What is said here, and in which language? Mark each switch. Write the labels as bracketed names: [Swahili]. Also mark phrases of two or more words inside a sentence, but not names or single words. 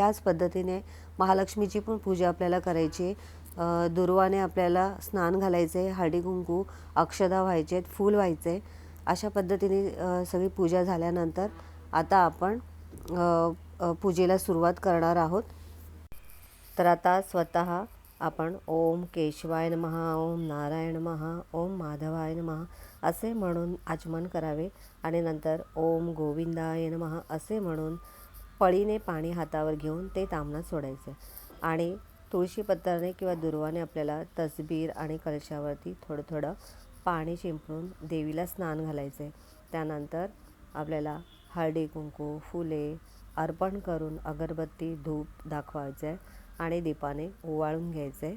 [Marathi] त्याच पद्धतीने महालक्ष्मीची पण पूजा आपल्याला करायची आहे। दुर्वाने आपल्याला स्नान घालायचं आहे, हळदी कुंकू अक्षदा व्हायचे आहेत, फूल व्हायचे आहे। अशा पद्धतीने सगळी पूजा झाल्यानंतर आता आपण पूजेला सुरुवात करणार आहोत। तर आता स्वतः आपण [Sanskrit] ओम केशवाय नमः, ओम नारायण नमः, ओम माधवाय नमः [Marathi] असे म्हणून आचमन करावे आणि नंतर [Sanskrit] ओम गोविंदाय नमः [Marathi] असे म्हणून पळीने पाणी हातावर घेऊन ते ताम्हणात सोडायचे आणि तुळशी पत्राने किंवा दुर्वाने आपल्याला तसबीर आणि कलशावरती थोडं थोडं पाणी शिंपडून देवीला स्नान घालायचं आहे. त्यानंतर आपल्याला हळदी कुंकू फुले अर्पण करून अगरबत्ती धूप दाखवायचं आहे आणि दीपाने ओवाळून घ्यायचं आहे.